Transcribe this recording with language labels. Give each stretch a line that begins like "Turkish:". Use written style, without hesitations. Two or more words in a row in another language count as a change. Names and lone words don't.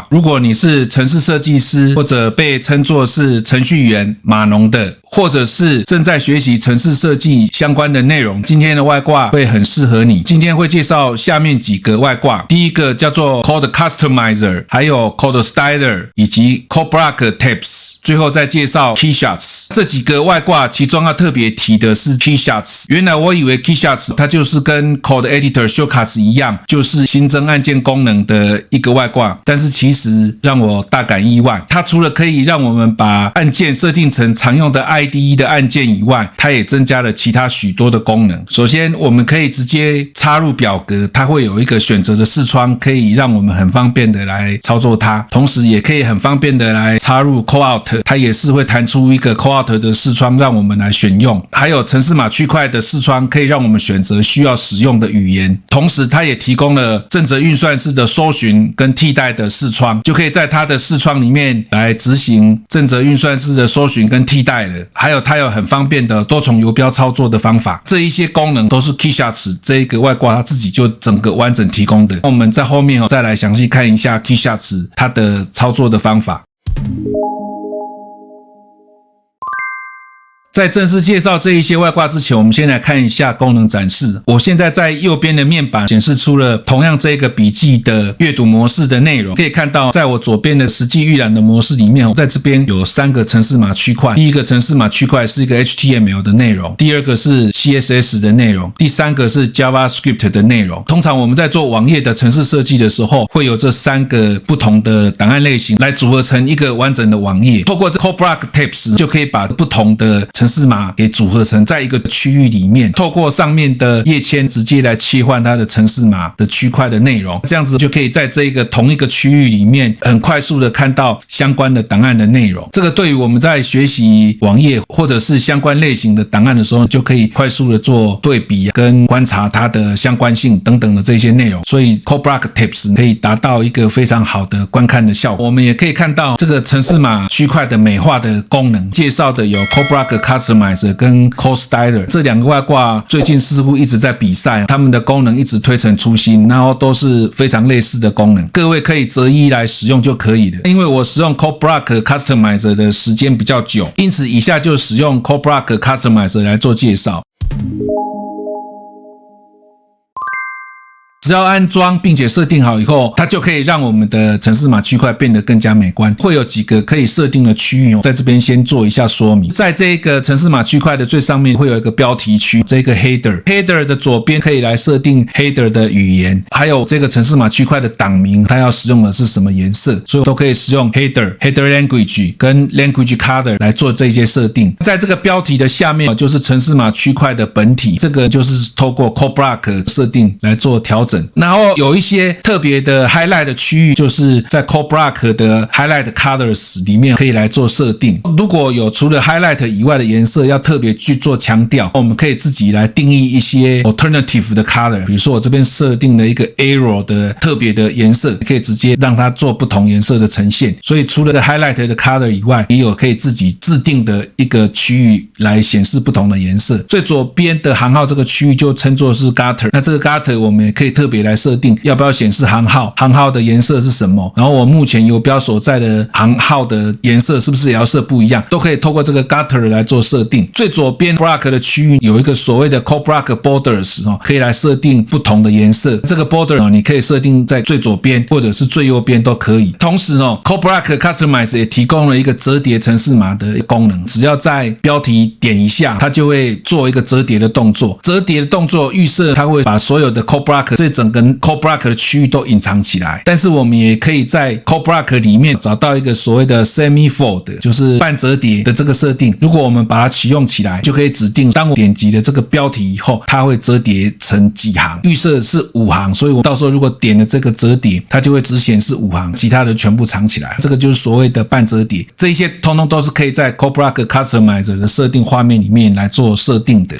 Chinese: 如果你是程式設計師，或者被稱作是程序員、碼農的，或者是正在學習程式設計相關的內容，今天的外掛會很適合你。今天會介紹下面幾個外掛，第一個叫做 Code Customizer， 還有 Code Styler 以及 Code Block Tips， 最後再介紹 Keyshots。這幾個外掛其中要特別提的是 Keyshots。原來我以為 Keyshots 它就是跟 Code Editor Shortcuts 一樣，就是新增按鍵功能的一個外掛，但是其實讓我大感意外。它除了可以讓我們把按鍵設定成常用的 IDE 的按鍵以外，它也增加了其他許多的功能。首先，我們可以直接插入表格，它會有一個選擇的視窗，可以讓我們很方便的來操作它。同時，也可以很方便的來插入 Callout， 它也是会彈出一個 Callout 的視窗，讓我們來選用。還有程式碼區塊的視窗，可以讓我們選擇需要使用的語言。同時，它也提供了正则運算式的搜尋跟替代的視窗，就可以在它的視窗裡面來執行正则運算式的搜尋跟替代了。還有它有很方便的多重游標操作的方法，這一些功能都是 Keyshots 這一個外掛它自己就整個完整提供的。我們在後面再來詳細看一下 Keyshots 它的操作的方法。在正式介紹這一些外掛之前，我們先來看一下功能展示。我現在在右邊的面板顯示出了同樣這個筆記的閱讀模式的內容。可以看到，在我左邊的實際預覽的模式裡面，在這邊有3個程式碼區塊。第一個程式碼區塊是一個 HTML 的內容，第二個是 CSS 的內容，第三個是 JavaScript 的內容。通常我們在做網頁的程式設計的時候，會有這3個不同的檔案類型來組合成一個完整的網頁。透過這 Code Block Tips 就可以把不同的程式碼給組合成在一個區域裡面，透過上面的頁籤直接來切換它的程式碼的區塊的內容，這樣子就可以在這個同一個區域裡面很快速的看到相關的檔案的內容。這個對於我們在學習網頁或者是相關類型的檔案的時候，就可以快速的做對比跟觀察它的相關性等等的這些內容。所以 Code Block Tips 可以達到一個非常好的觀看的效果。我們也可以看到這個程式碼區塊的美化的功能，介紹的有 Code Block Customizer跟 Code Styler 這2個外掛最近似乎一直在比賽，他們的功能一直推陳出新，然後都是非常類似的功能，各位可以擇一來使用就可以了。因為我使用 Code Block Customizer 的時間比較久，因此以下就使用 Code Block Customizer 來做介紹。只要安裝並且設定好以後，它就可以讓我們的程式碼區塊變得更加美觀。會有幾個可以設定的區域，在這邊先做一下說明。在這個程式碼區塊的最上面會有一個標題區，這個 header 的左邊可以來設定 header 的語言，還有這個程式碼區塊的檔名，它要使用的是什麼顏色，所以都可以使用
English: header language
Chinese: 跟
English: language color
Chinese: 來做這些設定。在這個標題的下面就是程式碼區塊的本體，這個就是透過
English: Code Block
Chinese: 設定來做調整。然後有一些特別的 highlight 的區域，就是在
English: Code Block
Chinese: 的
English: highlight colors
Chinese: 裡面可以來做設定。如果有除了 highlight 以外的顏色要特別去做強調，我們可以自己來定義一些 alternative 的 color。比如說我這邊設定了一個 arrow 的特別的顏色，可以直接讓它做不同顏色的呈現。所以除了 highlight 的 color 以外，也有可以自己制定的一個區域來顯示不同的顏色。最左邊的行號這個區域就稱作是 gutter， 那這個 gutter 我們也可以特別來設定要不要顯示行號，行號的顏色是什麼，然後我目前游標所在的行號的顏色是不是也要設不一樣，都可以透過這個 gutter 來做設定。最左邊 block 的區域有一個所謂的
English: Code Block Borders
Chinese: 可以來設定不同的顏色。這個 border 你可以設定在最左邊或者是最右邊都可以。同時 Code Block Customizer 也提供了一個折疊程式碼的功能，只要在標題點一下，它就會做一個折疊的動作。折疊的動作預設它會把所有的
English: Code Block
Chinese: 這整個
English: Code Block
Chinese: 的區域都隱藏起來，但是我們也可以在
English: Code Block
Chinese: 裡面找到一個所謂的 semi-fold，就是半折疊的這個設定。如果我們把它啟用起來，就可以指定當我點擊了這個標題以後，它會折疊成幾行，預設是5行，所以我到時候如果點了這個折疊，它就會只顯示5行，其他的全部藏起來。這個就是所謂的半折疊，這一些通通都是可以在 Code Block Customizer 的設定畫面裡面來做設定的。